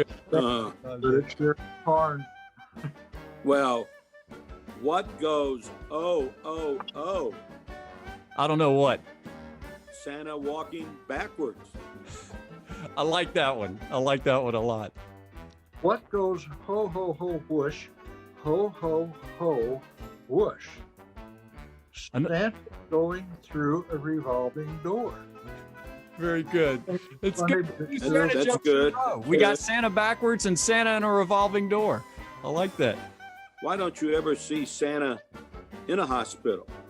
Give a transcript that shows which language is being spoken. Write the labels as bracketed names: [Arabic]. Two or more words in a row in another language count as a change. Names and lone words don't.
[English] But it's your corn. Well, what goes, oh, oh, oh? I don't know what. Santa walking backwards. I like that one. I like that one a lot. What goes ho, ho, ho, whoosh, ho, ho, ho, whoosh? Santa going through a revolving door. Very good. It's good. That's good. We got Santa backwards and Santa in a revolving door. I like that. Why don't you ever see Santa in a hospital?